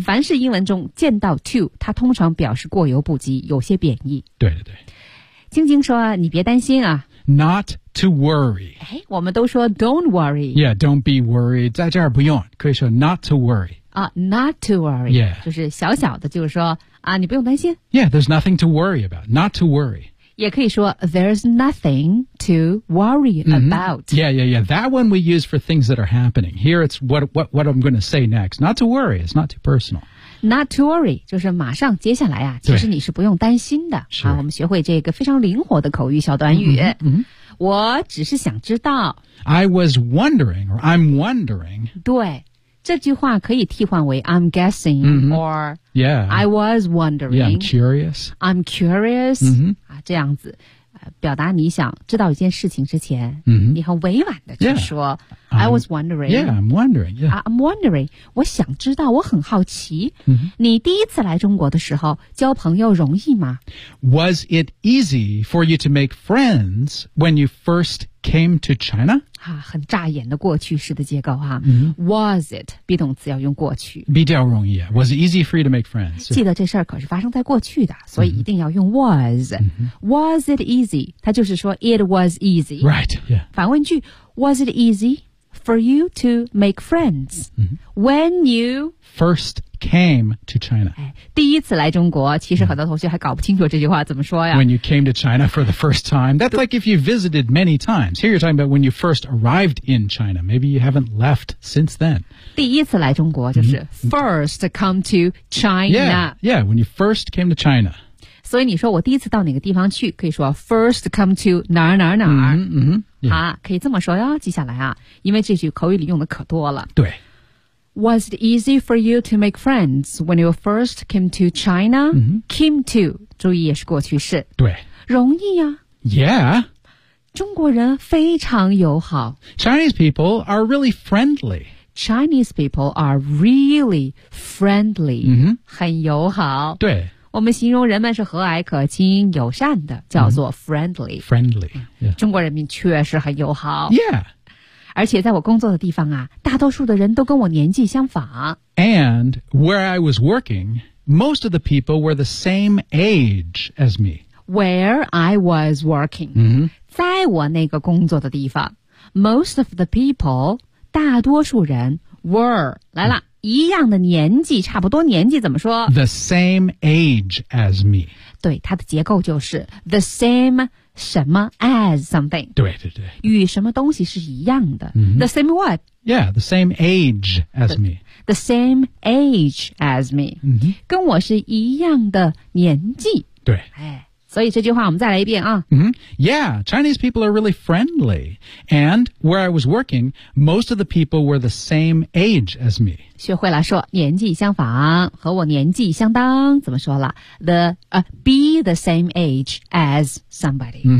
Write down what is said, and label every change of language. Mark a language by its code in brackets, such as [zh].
[zh] 凡是英文中见到 too， 它通常表示过犹不及，有些贬义。对对对。晶晶说你别担心啊 [en] Not to worry [zh] 我们都说 [en] don't worry Yeah, don't be worried [zh] 在这儿不用可以说 [en] not to worry、 Not to worry Yeah [zh] 就是小小的就是说啊，你不用担心 [en] Yeah, there's nothing to worry about Not to worry [zh] 也可以说 [en] There's nothing to worry about、 mm-hmm. Yeah That one we use for things that are happening Here it's what I'm going to say next Not to worry, it's not too personal Not to worry, [zh] 就是马上接下来啊其实你是不用担心的。是、啊。我们学会这个非常灵活的口语小短语。嗯、mm-hmm, mm-hmm.。我只是想知道。 [en] I was wondering, or I'm wondering. [zh] 对。这句话可以替换为 [en] I'm guessing,、 mm-hmm. or yeah, I was wondering. Yeah, I'm curious. I'm curious,、 mm-hmm. [zh] 啊、这样子、表达你想知道一件事情之前、 mm-hmm. 你很委婉的去说。 [en] Yeah. I was wondering. Yeah, I'm wondering. Yeah, I'm wondering. [zh] 我想知道，我很好奇。 Mm-hmm. 你第一次来中国的时候，交朋友容易吗 [en] ？Was it easy for you to make friends when you first came to China? [zh] 啊，很扎眼的过去式的结构哈。 Mm-hmm. [en] Was it? [zh] be 动词要用过去。比较容易。 [en] Was it easy for you to make friends? [zh] 记得这事儿可是发生在过去的，所以一定要用 was.、 Mm-hmm. [en] Was it easy? 它就是说 it was easy. Right. Yeah. [zh] 反问句 [en] Was it easy? For you to make friends、 mm-hmm. when you first came to China. [zh] 第一次来中国其实很多同学还搞不清楚这句话怎么说呀 [en] When you came to China for the first time. That's like if you visited many times. Here you're talking about when you first arrived in China. Maybe you haven't left since then. [zh] 第一次来中国就是 [en] first come to China. Yeah, when you first came to China. [zh] 所以你说我第一次到哪个地方去，可以说 [en] first come to [zh] 哪儿哪儿哪儿。嗯嗯，好，可以这么说哟，记下来啊，因为这句口语里用的可多了。对。 [en] Was it easy for you to make friends when you first came to China?、 Mm-hmm. Came to, [zh] 注意也是过去式。对。容易啊。 [en] Yeah. [zh] 中国人非常友好。 [en] Chinese people are really friendly. Chinese people are really friendly.、 Mm-hmm. [zh] 很友好。对。我们形容人们是和蔼可亲、友善的，叫做 friendly.、 [en] Mm-hmm. Friendly.、Yeah. [zh] 中国人民确实很友好。 [en] Yeah. [zh] 而且在我工作的地方啊，大多数的人都跟我年纪相仿。 [en] And where I was working, most of the people were the same age as me. Where I was working,、 mm-hmm. [zh] 在我那个工作的地方 , [en] most of the people, [zh] 大多数人 were, 来了、mm-hmm. 一样的年纪，差不多年纪怎么说 [en] ?The same age as me. [zh] 对，它的结构就是 [en] the same age. [zh] 什么 [en] as something [zh] 对对对与什么东西是一样的、 mm-hmm. [en] The same what? Yeah, the same age as me The same age as me、 mm-hmm. [zh] 跟我是一样的年纪对、哎、所以这句话我们再来一遍啊、 mm-hmm. [en] Yeah, Chinese people are really friendly And where I was working Most of the people were the same age as me [zh] 学会了说年纪相仿和我年纪相当怎么说了 [en] The、be the same age as somebody、